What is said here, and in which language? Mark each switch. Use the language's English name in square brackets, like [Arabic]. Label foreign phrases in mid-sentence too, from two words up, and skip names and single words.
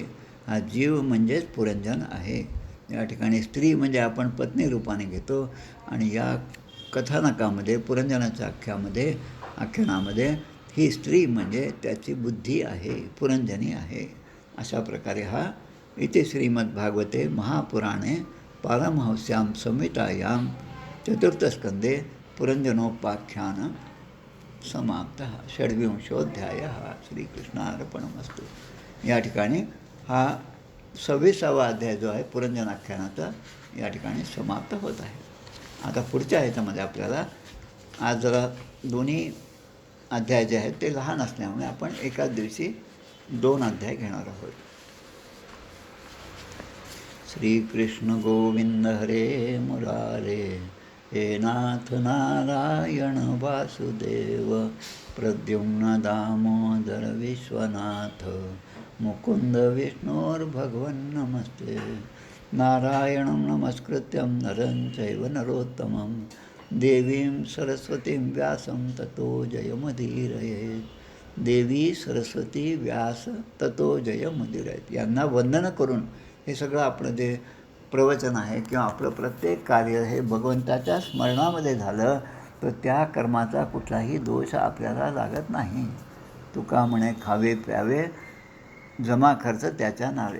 [Marathi] हा जीव म्हणजेच पुरंजन आहे. या ठिकाणी स्त्री म्हणजे आपण पत्नी रूपाने घेतो, आणि या कथानकामध्ये पुरंजनाच्या आख्यानामध्ये ही स्त्री म्हणजे त्याची बुद्धी आहे, पुरंजनी आहे. अशा प्रकारे हा [Sanskrit] इति श्रीमद्भागवते महापुराणे पारमहंस्यां संहितायां चतुर्थस्कंदे पुरंजनोपाख्यान समाप्तः. षड्विंशोऽध्यायः. श्रीकृष्णार्पणमस्तु. [Marathi] या ठिकाणी हा 26वा अध्याय जो आहे पुरंजनाख्यानाचा या ठिकाणी समाप्त होत आहे. आता पुढच्या ह्याच्यामध्ये आपल्याला आज जरा दोन्ही अध्याय जे आहेत ते लहान असल्यामुळे आपण एकाच दिवशी 2 अध्याय घेणार आहोत. [Sanskrit] श्रीकृष्ण गोविंद हरे मुरारे, हे नाथ नारायण वासुदेव, प्रद्युम्न दामोदर विश्वनाथ, मुकुंद विष्णोर्भगवन् नमस्ते. नारायणं नमस्कृत्यं नरं चैव नरोत्तमं, देवीं सरस्वतीं व्यासं ततो जयमुदीरयेत्. देवी सरस्वती व्यास ततो जयमुदीरयेत्. [Marathi] यांना वंदन करून हे सगळं आपलं जे प्रवचन आहे किंवा आपलं प्रत्येक कार्य हे भगवंताच्या स्मरणामध्ये झालं तर त्या कर्माचा कुठलाही दोष आपल्याला लागत नाही. तुका म्हणे खावे प्यावे जमा खर्च त्याच्या नावे.